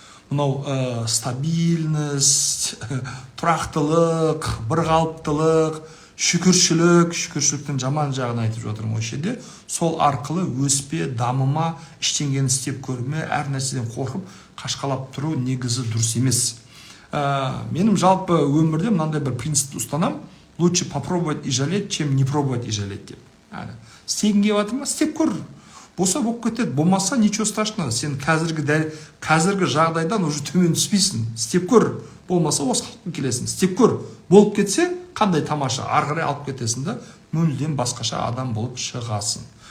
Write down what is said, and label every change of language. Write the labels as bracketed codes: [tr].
[kk] Мынау стабильность, тұрақтылық, бірқалыптылық, шүкіршіліктің жаман жағын айтып жатырмын осы жерде. Сол арқылы өспе, дамыма, ештеңені істеп көрме, әр нәрседен қорқып, қашқалап тұру негізі дұрыс емес. Менің жалпы өмірде мынандай бір принципті ұстанам: [ru] лучше попробовать и жалеть, [kk] чем не пробовать и жалеть деп. Істегің келіп жатыр ма, істеп көр. Болса болып кетеді, болмаса [ru] ничего страшного. [kk] Сен қазіргі жағдайдан уже төмен түспейсің. Істеп көр. Болмаса осы қалыпқа келесің. Істеп көр. Болып кетсе, қандай тамаша, ары қарай алып кетесің да, мүлдем басқаша адам болып шығасың.